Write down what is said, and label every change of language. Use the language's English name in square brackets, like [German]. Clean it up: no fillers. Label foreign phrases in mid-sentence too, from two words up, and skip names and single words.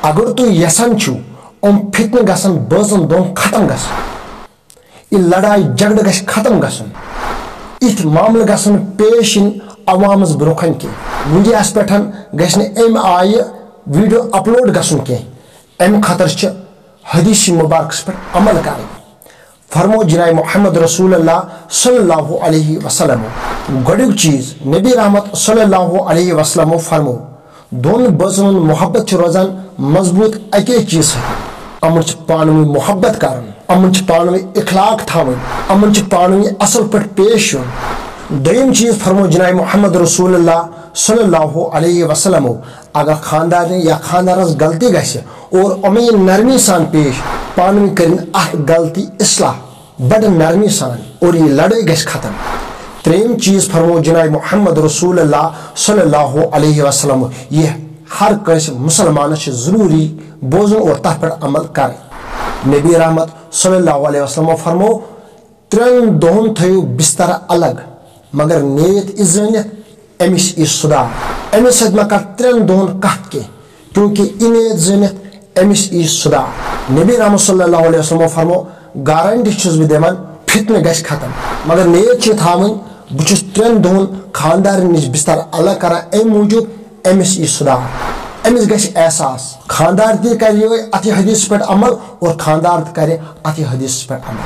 [Kashmiri] اگر تُہۍ یژھان چھِو یِم فتنہٕ گژھن بٲژن دۄن ختم گژھٕنۍ، یہِ لڑایہِ جگڑٕ گژھِ ختم گژھُن، یِتھۍ معاملہٕ گژھن پیش یِنۍ عوامس برونٛہہ کنہِ کینٛہہ، میڈیاہس پٮ۪ٹھ گژھِ نہٕ امہِ آیہِ ویڈیو اپلوڈ گژھُن کینٛہہ، امہِ خٲطرٕ چھِ حدیث مُبارکس پٮ۪ٹھ عمل کرٕنۍ۔ فرمو جناب محمد [Arabic] رسول اللہ صلی اللہ علیہ وسلم، [Kashmiri] گۄڈنیُک چیٖز نبی رحمت [Arabic] صلی اللہ علیہ وسلمو [Kashmiri] فرمو، دۄن بٲژن ہُنٛد محبت چھُ روزان مضبوٗط اکے چیٖز سۭتۍ، یِمن چھِ پانہٕ ؤنۍ محبت کرُن، یِمن چھِ پانہٕ ؤنۍ اخلاق تھاوٕنۍ، یِمن چھِ پانہٕ ؤنۍ اصل پٲٹھۍ پیش یُن۔ دوٚیِم چیٖز فرمو جناب محمد [Arabic] رسول اللہ صلی اللہ علیہ وسلمو، [Kashmiri] اگر خاندارنہِ یا خاندارس غلطی گژھِ اور یِمن یی نرمی سان پیش، پانہٕ ؤنۍ کٔرِنۍ اکھ غلطی اصلاح بڑٕ نرمی سان، اور یہِ لڑٲے گژھِ ختم۔ ترٛیٚیِم چیٖز فرمو جناب محمد [Arabic] رسول اللہ صلی اللہ علیہ وسلم، [Kashmiri] یہِ ہر کٲنٛسہِ مُسلمانس چھُ ضروٗری بوزُن اور تتھ پٮ۪ٹھ عمل کرٕنۍ۔ نبی رحمت [Arabic] صلی اللہ علیہ وسلمو [Kashmiri] فرمو، ترٛٮ۪ن دۄہن تھٲیِو بستر الگ، مگر نیت یہِ زٲنِتھ أمِس یی سُدھار، أمِس سۭتۍ مہ کر ترٛٮ۪ن دۄہن کتھ کینٛہہ، کیونکہِ یہِ نیت زٲنِتھ أمِس یی سُدھار۔ نبی رحمت [Arabic] صلی اللہ علیہ وسلمو [Kashmiri] فرمو، گارنٹی چھُس بہٕ دِوان فتنہٕ گژھِ ختم، مگر نیت چھِ تھاوٕنۍ بہٕ چھُس ترٛٮ۪ن دۄہن خاندارن نِش بستر الگ کران امہِ موٗجوٗب أمِس یی سُدھار، أمِس گژھِ احساس، خاندار تہِ کرِ یِہوے اتھ حدیثس پٮ۪ٹھ عمل اور خاندار تہِ کرِ اتھ حدیثس پٮ۪ٹھ عمل۔